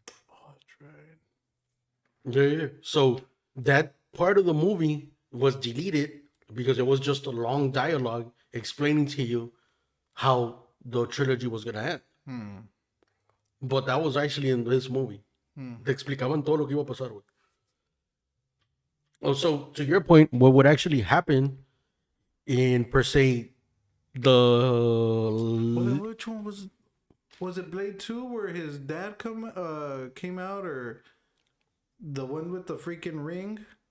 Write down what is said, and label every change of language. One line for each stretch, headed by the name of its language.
English: Oh, that's right. Yeah. So that part of the movie was deleted because it was just a long dialogue explaining to you how the trilogy was gonna end. But that was actually in this movie.
Spanish: Te explicaban todo lo que iba a pasar, güey.
English: Also, to your point, what would actually happen in per se the Which one was it Blade 2 where his dad came out, or the one with the freaking ring?